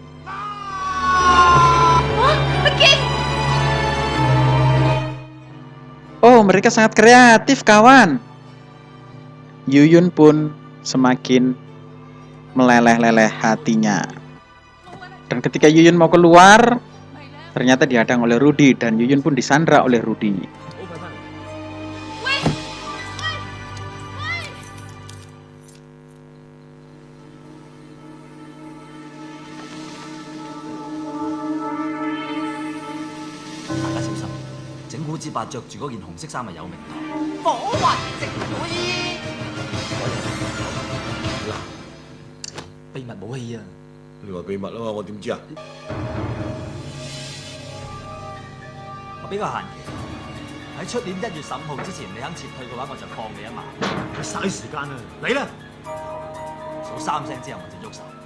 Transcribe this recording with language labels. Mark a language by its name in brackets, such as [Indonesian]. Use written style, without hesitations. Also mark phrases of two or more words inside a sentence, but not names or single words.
[Indonesian] Oh, mereka sangat kreatif, kawan. Yuyun pun semakin meleleh-leleh hatinya. Dan ketika Yuyun mau keluar, ternyata dihadang oleh Rudy dan Yuyun pun disandra oleh Rudy. [Cantonese] 之伯着住嗰件紅色衫係有名堂。火雲直會。嗱，秘密武器啊！你話秘密啊嘛，我點知啊？我俾個限期，喺出年1月15號之前，你肯撤退嘅話，我就放你一馬。嘥時間啊！嚟啦！數3聲之後我就喐手。